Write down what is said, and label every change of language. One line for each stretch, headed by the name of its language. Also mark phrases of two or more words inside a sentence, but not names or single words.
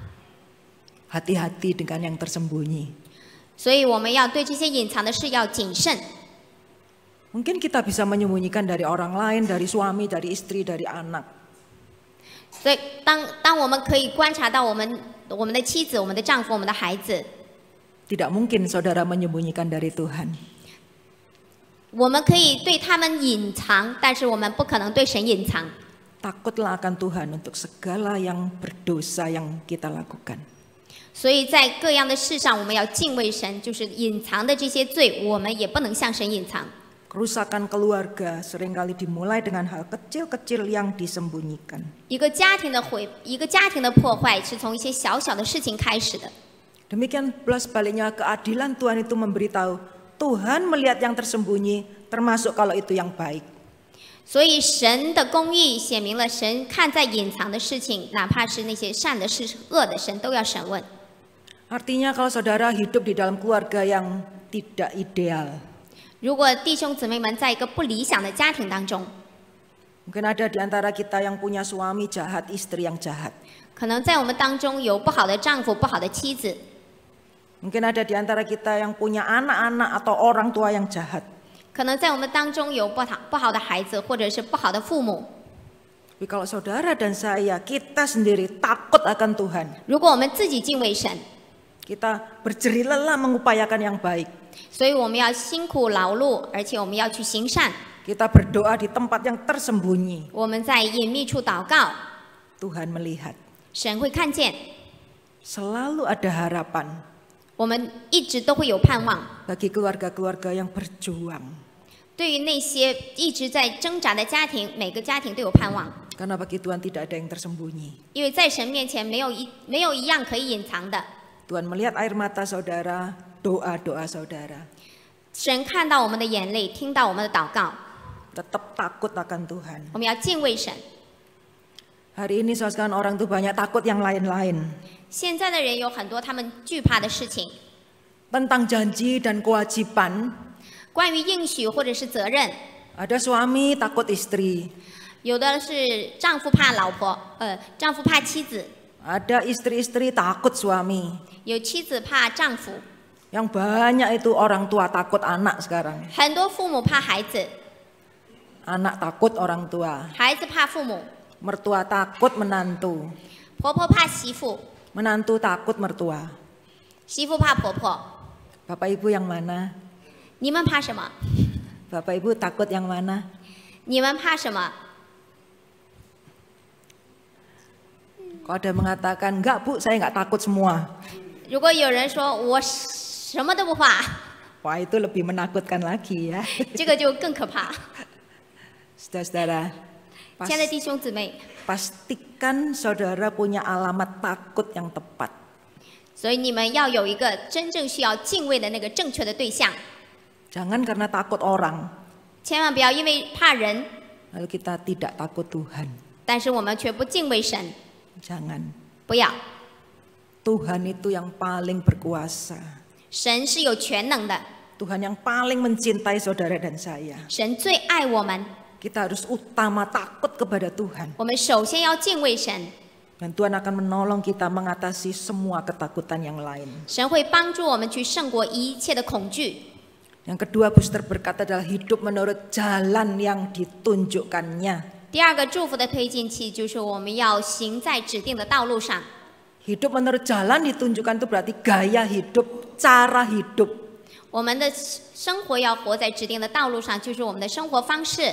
Chinese: 所以这是我的隐私，别人不可以知道。
Indonesian: hati-hati dengan yang tersembunyi.
Chinese: 所以我们要对这些隐藏的事要谨慎。
Indonesian: Mungkin kita bisa menyembunyikan dari orang lain, dari suami, dari istri, dari anak.
Chinese: 所以当我们可以观察到我们的妻子、我们的丈夫、我们的孩子，
Indonesian: Tidak mungkin saudara menyembunyikan dari Tuhan.
Chinese: 我们可以对他们隐藏，但是我们不可能对神隐藏。
Indonesian: Takutlah akan Tuhan untuk segala yang berdosa yang kita lakukan.
Chinese: 所以在各样的事上，我们要敬畏神，就是隐藏的这些罪，我们也不能向神隐藏。
Indonesian: Kerusakan keluarga seringkali dimulai dengan hal kecil-kecil yang disembunyikan.
Chinese: 一个家庭的破坏是从一些小小的事情开始的。
Indonesian: Demikian pula sebaliknya keadilan Tuhan itu memberitahu Tuhan melihat yang tersembunyi termasuk kalau itu yang baik.
Chinese: 所以神的公义显明了神看在隐藏的事情，哪怕是那些善的事、恶的，神都要审问。
Indonesian: Artinya kalau saudara hidup di dalam keluarga yang tidak ideal,
Chinese: 如果弟兄姊妹们在一个不理想的家庭当中，
Indonesian: mungkin ada di antara kita yang punya suami jahat, istri yang jahat.
Chinese: 可能在我们当中有不好的丈夫、不好的妻子，
Indonesian: Mungkin ada di antara kita yang punya anak-anak atau orang tua yang jahat.
Chinese: 可能在我们当中有不好的孩子，或者是不好的父母。
Indonesian: Tapi kalau saudara dan saya, kita sendiri takut akan Tuhan.
Chinese: 如果我们自己敬畏神，
Indonesian: Kita berjerih lelah mengupayakan yang baik.
Chinese: 所以我们要辛苦劳碌，而且我们要去行善。
Indonesian: Kita berdoa di tempat yang tersembunyi.
Chinese: 我们在隐秘处祷告，
Indonesian: Tuhan melihat.
Chinese: 神会看见。
Indonesian: Selalu ada harapan
Chinese: 我们一直都会有盼望。
Indonesian: bagi keluarga-keluarga yang berjuang.
Chinese: 对于那些一直在挣扎的家庭，每个家庭都有盼望，
Indonesian: Karena bagi Tuhan tidak ada yang tersembunyi.
Chinese: 因为在神面前没有一样可以隐藏的。
Indonesian: Tuhan melihat air mata saudara, doa-doa saudara.
Chinese: 神看到我们的眼泪，听到我们的祷告，
Indonesian: Tetap takut akan Tuhan.
Chinese: 我们要敬畏神。
Indonesian: Hari ini sekarang orang tuh banyak takut yang lain-lain.
Chinese: 现在的人有很多他们惧怕的事情，
Indonesian: Tentang janji dan kewajiban,
Chinese: 关于应许或者是责任，
Indonesian: ada suami takut istri,
Chinese: 有的是丈夫怕老婆，丈夫怕妻子，
Indonesian: ada istri-istri takut suami.
Chinese: 有妻子怕丈夫，
Indonesian: Yang banyak itu orang tua takut anak sekarang.
Chinese: 很多父母怕孩子，
Indonesian: Anak takut orang tua,
Chinese: 孩子怕父母，
Indonesian: mertua takut menantu,
Chinese: 婆婆怕媳妇，
Indonesian: menantu takut mertua.
Chinese: 媳妇怕婆婆。
Indonesian: Bapak Ibu yang mana?
Chinese: 你们怕什么？
Indonesian: Bapak Ibu takut yang mana?
Chinese: 你们怕什么？
Indonesian: Kalau ada mengatakan, enggak Bu, saya enggak takut semua.
Chinese: 如果有人说我什么都不怕，
Indonesian: Wah, itu lebih menakutkan lagi ya.
Chinese: 这个就更可怕。
Indonesian: Saudara-saudara,
Chinese: 亲爱的弟兄姊妹，
Indonesian: pastikan saudara punya alamat takut yang tepat.
Chinese: 所以你们要有一个真正需要敬畏的那个正确的对象，
Indonesian: Jangan karena takut orang,
Chinese: 千万不要因为怕人，
Indonesian: lalu kita tidak takut Tuhan.
Chinese: 但是我们却不敬畏神。
Indonesian: Jangan.
Chinese: 不要，
Indonesian: Tuhan itu yang paling berkuasa.
Chinese: 神是有全能的，
Indonesian: Tuhan yang paling mencintai saudara dan saya.
Chinese: 神最爱我们，
Indonesian: Kita harus utama takut kepada Tuhan.
Chinese: 我们首先要敬畏神，
Indonesian: Dan Tuhan akan menolong kita mengatasi semua ketakutan yang lain.
Chinese: 神会帮助我们去胜过一切的恐惧。
Indonesian: Yang kedua, booster berkata adalah hidup menurut jalan yang ditunjukkannya.
Chinese: 第二个祝福的推进器就是我们要行在指定的道路上。
Indonesian: Hidup menurut jalan ditunjukkan itu berarti gaya hidup, cara hidup.
Chinese: 我们的生活要活在指定的道路上，就是我们的生活方式。